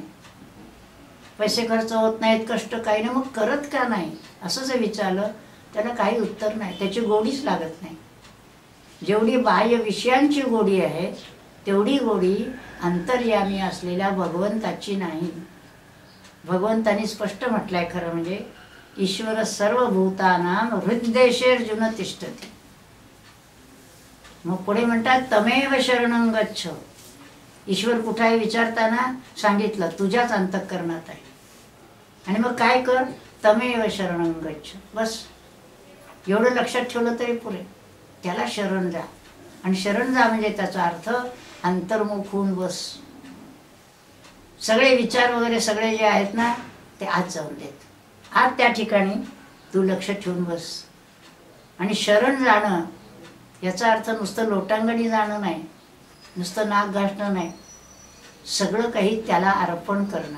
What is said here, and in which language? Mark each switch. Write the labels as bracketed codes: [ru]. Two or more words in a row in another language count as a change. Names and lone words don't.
[mr] पैसे खर्च होत नाहीत, कष्ट काही नाही, मग करत का नाही असं जर विचारलं त्याला काही उत्तर नाही. त्याची गोडीच लागत नाही. जेवढी बाह्य विषयांची गोडी आहे तेवढी गोडी अंतर्यामी असलेल्या भगवंताची नाही. भगवंतानी स्पष्ट म्हटलंय खरं म्हणजे, [sa] ईश्वर सर्वभूतानां हृद्देशेर्जुन तिष्ठति. [mr] मग पुढे म्हणतात [sa] तमेव शरणं गच्छ. [mr] ईश्वर कुठे आहे विचारताना सांगितलं तुझ्याच अंतःकरणात आहे. आणि मग काय कर, [sa] तमेव शरणं गच्छ. [mr] बस एवढं लक्षात ठेवलं तरी पुरे. त्याला शरण जा. आणि शरण जा म्हणजे त्याचा अर्थ अंतर्मुख होऊन बस. सगळे विचार वगैरे सगळे जे आहेत ना ते आत जाऊन देत. आत त्या ठिकाणी तू लक्ष ठेवून बस. आणि शरण जाणं याचा अर्थ नुसतं लोटांगणी जाणं नाही, नुसतं नाक घासणं नाही, सगळं काही त्याला अर्पण करणं.